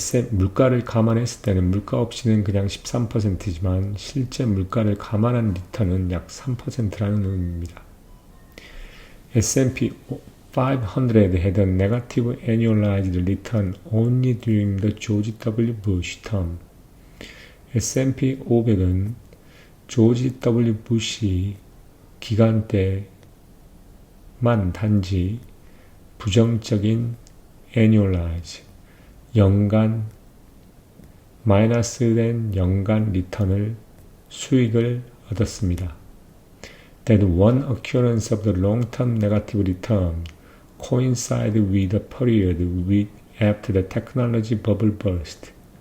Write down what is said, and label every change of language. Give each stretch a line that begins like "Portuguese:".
Korean: 물가를 감안했을 때는 물가 없이는 그냥 13%지만 실제 물가를 감안한 리턴은 약 3%라는 의미입니다.
English: S&P 500 had a negative annualized return only during the George W. Bush term.
Korean: S&P 500은 조지 W. 부시 기간 때만 단지 부정적인 annualize, 연간 마이너스된 연간 리턴을 수익을 얻었습니다.
English: That one occurrence of the long-term negative return coincided with the period after the technology bubble burst.